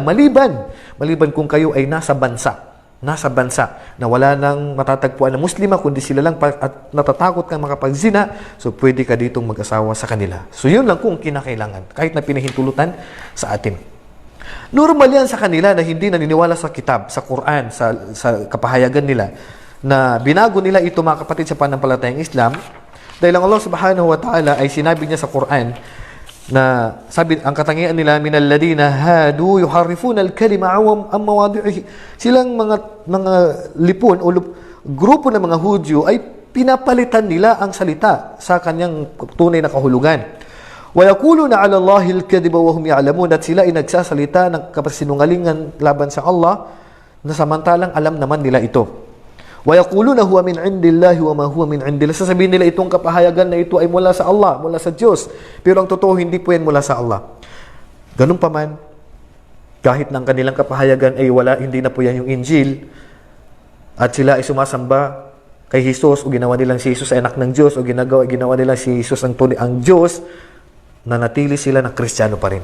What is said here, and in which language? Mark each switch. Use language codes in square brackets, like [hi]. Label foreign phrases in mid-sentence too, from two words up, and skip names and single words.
[tl] Maliban kung kayo ay nasa bansa na wala nang matatagpuan na muslima, kundi sila lang at natatakot kang makapagzina, so pwede ka ditong mag-asawa sa kanila. So yun lang kung kinakailangan, kahit na pinahintulutan sa atin. Normal yan sa kanila na hindi naniniwala sa kitab, sa Quran, sa kapahayagan nila, na binago nila ito, mga kapatid, sa panampalatayang Islam. Dahil ang [ar] الله سبحانه وتعالى [tl] ay sinabi niya sa Quran na sabi, ang katangian nila, [ar] من الذين هادوا يحرفون الكلم عن مواضعه. [tl] Silang mga lipon o grupo ng mga Hudyo ay pinapalitan nila ang salita sa kanyang tunay na kahulugan. [ar] ويقولون على الله الكذب وهم يعلمون, [tl] at sila ay nagsasalita ng kasinungalingan laban sa Allah na samantalang alam naman nila ito. [ar] ويقولون هو من عند الله وما هو من عند الله. [tl] Sasabihin nila itong kapahayagan na ito ay mula sa Allah, mula sa Diyos. Pero ang totoo, hindi po yan mula sa Allah. Ganun pa man, kahit ng kanilang kapahayagan ay hindi na po yan yung Injil, at sila ay sumasamba kay Jesus o ginawa nilang si Jesus ay anak ng Diyos o ginawa nilang si Jesus ang Diyos, nanatili sila na Kristiyano pa rin.